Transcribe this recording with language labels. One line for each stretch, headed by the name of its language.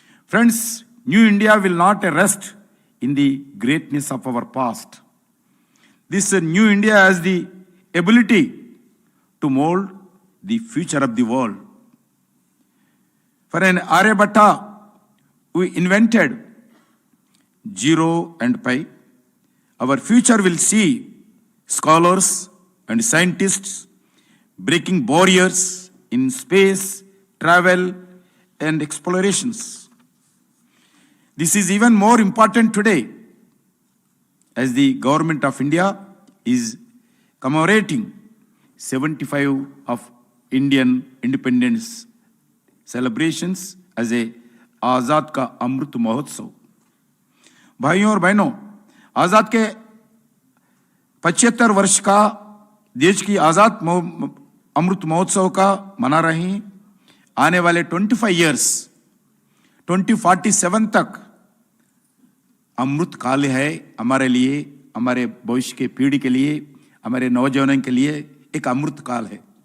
English: Friends, new India will not rest in the greatness of our past. This new India has the ability to mould the future of the world. For an Aryabhata we invented zero and pi. Our future will see scholars and scientists breaking barriers in space, travel, and explorations. This is even more important today as the government of India is commemorating 75 of Indian independence celebrations as a Azad ka Amrit Mahotsav.
Hindi: भाइयों और बहनों, आजाद के 75 वर्ष का देश की आजाद अमृत महोत्सव का मना रहे हैं। आने वाले 25 इयर्स 2047 तक अमृत काल है हमारे लिए, हमारे भविष्य के पीढ़ी के लिए, हमारे नौजवानों के लिए एक अमृत काल है।